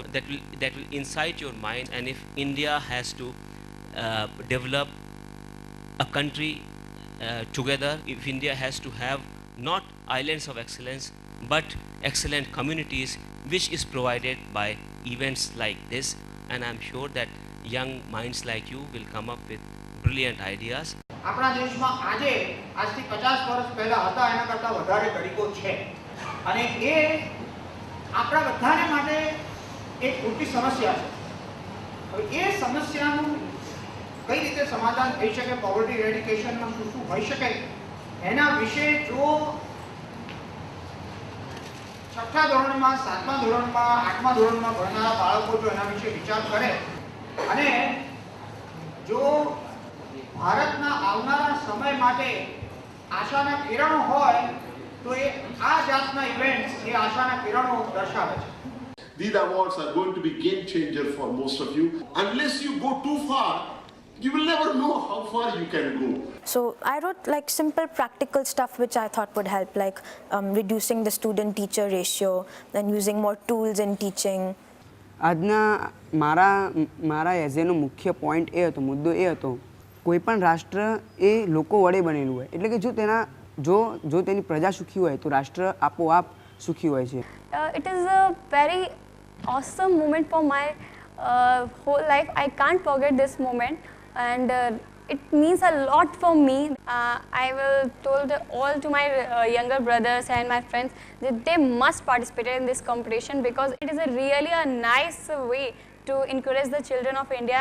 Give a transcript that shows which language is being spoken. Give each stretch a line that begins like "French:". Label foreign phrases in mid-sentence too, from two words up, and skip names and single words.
English: That will incite your mind, and if India has to develop a country together, if India has to have not islands of excellence but excellent communities, which is provided by events like this, and I'm sure that young minds like you will come up with brilliant ideas.
Gujarati: આપણા દેશમાં આજે આજથી 50 વર્ષ પહેલા હતા એના કરતાં વધારે તરીકો છે અને એ આપણા બધાને માટે એક મોટી સમસ્યા છે. હવે એ સમસ્યાનું કઈ રીતે સમાધાન થઈ શકે,
English: poverty eradicationમાં
Gujarati: શું હોઈ શકે, એના વિશે જો 6થા ધોરણમાં, 7મા ધોરણમાં, 8મા ધોરણમાં ભણનારા બાળકો જો એના વિશે વિચાર કરે અને જો ભારતના આવનારા સમય માટે આશાના કિરણો હોય તો એ આ જાતના ઇવેન્ટ્સ એ આશાના કિરણો દર્શાવે છે.
English: These awards are going to be game changer for most of you. Unless you go too far, you will never know how far you can go. So I wrote like simple practical stuff which I thought would help, like reducing the student-teacher ratio, then using more tools in teaching.
Gujarati: આજના મારા એઝેનો મુખ્ય પોઈન્ટ એ હતો, મુદ્દો એ હતો, કોઈ પણ રાષ્ટ્ર એ લોકો વડે બનેલું હોય, એટલે કે જો તેની પ્રજા સુખી હોય તો રાષ્ટ્ર આપોઆપ સુખી હોય છે.
English: It is a very awesome moment for my whole life. I can't forget this moment, and it means a lot for me. I will told all to my younger brothers and my friends that they must participate in this competition because it is really a nice way to encourage the children of India.